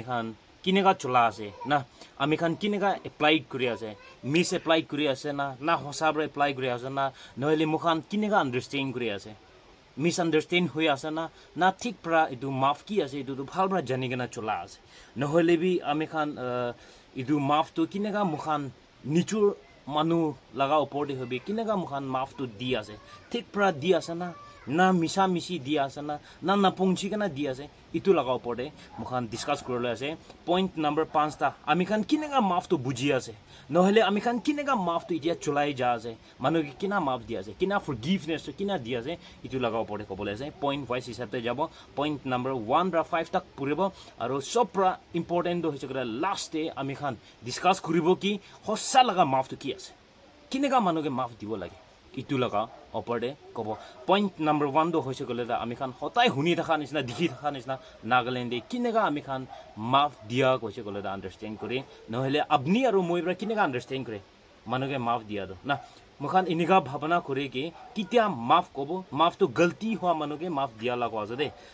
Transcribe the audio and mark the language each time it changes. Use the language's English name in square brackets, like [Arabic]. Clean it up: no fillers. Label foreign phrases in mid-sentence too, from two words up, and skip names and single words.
[Naga Pidgin] khan kinega chola ase na ami khan kinega applied kori ase misapplied kori ase na hosabra apply kori ase na noile mukhan kinega understand kori ase misunderstand hoi ase na thik pra itu maaf ki ase itu bhalbra janigena chola ase nohole bi ami khan idu maaf to kinega mukhan nichur manu laga opor de hobe kinega mukhan maaf to di ase thik pra di ase na misa misi di ase na pongchi kana di ase itu laga opor de mukhan discuss korole ase [English] point number [Naga Pidgin] 5 ta ami khan kinega maaf to buji ase nohele ami khan kinega maaf to itia cholai ja ase manu ki kina maaf di ase kina forgiveness to kina di ase itu laga opor de kobole ase [English] point wise [Naga Pidgin] hisabte jabo [English] point number [Naga Pidgin] 1 ra 5 tak puribo aro sopra important do hoche [English] last day [Naga Pidgin] ami khan discuss koribo ki hossa laga maaf to ki ase kinega manu ke maaf dibo lage itu laga opor de kobo [English] point number [Naga Pidgin] 1 do hoche gole da ami khan hotai huni thaka nisna dikhi thaka nisna Nagaland de kinega ami khan maaf dia hoche gole da understand kori nohele abni aro moibra kinega understand kore manu ke maaf dia do na mukhan iniga bhabana kore ki kitia maaf kobo maaf to galti hua manu ke maaf dia lago azade